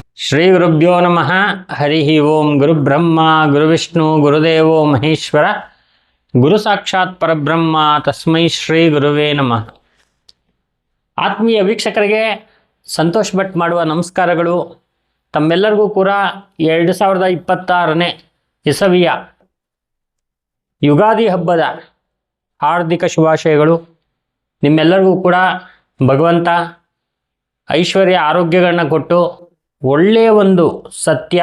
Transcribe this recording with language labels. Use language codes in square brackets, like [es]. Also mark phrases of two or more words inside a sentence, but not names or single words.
[sa] ಶ್ರೀ ಗುರುಭ್ಯೋ ನಮಃ. ಹರಿ ಓಂ. ಗುರುಬ್ರಹ್ಮ ಗುರುವಿಷ್ಣು ಗುರುದೇವೋ ಮಹೇಶ್ವರ, ಗುರು ಸಾಕ್ಷಾತ್ ಪರಬ್ರಹ್ಮ, ತಸ್ಮೈ ಶ್ರೀ ಗುರುವೇ ನಮಃ. [kn] ಆತ್ಮೀಯ ವೀಕ್ಷಕರಿಗೆ ಸಂತೋಷ್ ಭಟ್ ಮಾಡುವ ನಮಸ್ಕಾರಗಳು. ತಮ್ಮೆಲ್ಲರಿಗೂ ಕೂಡ 2026ನೇ ಇಸವಿಯ ಯುಗಾದಿ ಹಬ್ಬದ ಹಾರ್ದಿಕ ಶುಭಾಶಯಗಳು. ನಿಮ್ಮೆಲ್ಲರಿಗೂ ಕೂಡ ಭಗವಂತ ಐಶ್ವರ್ಯ ಆರೋಗ್ಯಗಳನ್ನ ಕೊಟ್ಟು ಒಳ್ಳೆಯ ಒಂದು ಸತ್ಯ